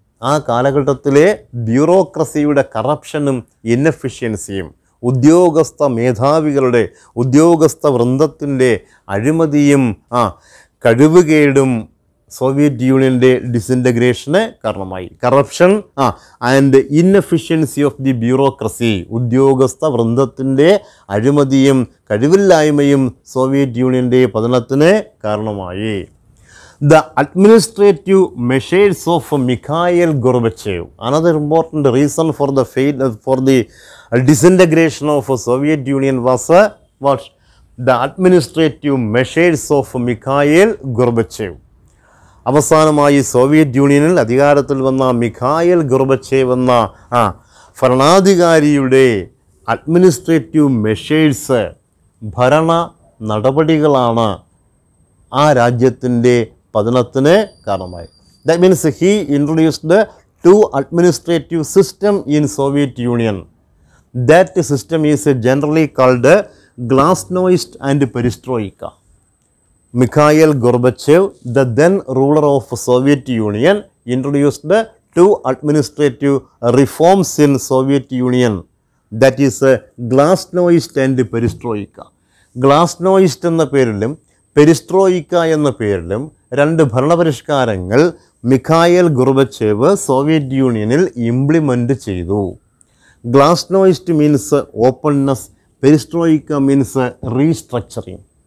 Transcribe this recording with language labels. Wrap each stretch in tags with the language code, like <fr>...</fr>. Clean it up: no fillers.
<ml>ആ കാലഘട്ടത്തിലെ ബ്യൂറോക്രസിയുടെ കറപ്ഷനും ഇന്നെഫിഷ്യൻസിയും ഉദ്യോഗസ്ഥ മേധാവികളുടെ ഉദ്യോഗസ്ഥ വൃന്ദത്തിൻ്റെ അഴിമതിയും കഴിവുകേടും സോവിയറ്റ് യൂണിയൻ്റെ ഡിസിൻറ്റഗ്രേഷന് കാരണമായി.</ml> <en>corruption and inefficiency of the bureaucracy,</en> <ml>ഉദ്യോഗസ്ഥ വൃന്ദത്തിൻ്റെ അഴിമതിയും കഴിവില്ലായ്മയും സോവിയറ്റ് യൂണിയൻ്റെ പതനത്തിന് കാരണമായി.</ml> <en>The administrative measures of Mikhail Gorbachev, another important reason for the disintegration of Soviet Union was what? The administrative measures of Mikhail Gorbachev. അവസാനമായി Soviet യൂണിയനിൽ അധികാരത്തിൽ വന്ന Mikhail Gorbachev എന്ന ഭരണാധികാരിയുടെ administrative measures, ഭരണ നടപടികളാണ് ആ രാജ്യത്തിൻ്റെ പതനത്തിന് കാരണമായി. That means he introduced the two administrative system in Soviet Union. That system is generally called Glasnost and Perestroika. Mikhail Gorbachev, the then ruler of Soviet Union, introduced the two administrative reforms in Soviet Union. That is Glasnost and Perestroika.</en> <ml>Glasnost എന്ന പേരിലും perestroika എന്ന പേരിലും രണ്ട് ഭരണപരിഷ്കാരങ്ങൾ Mikhail Gorbachev Soviet യൂണിയനിൽ implement ചെയ്തു.</ml> <en>Glasnost means openness, perestroika means restructuring.</en>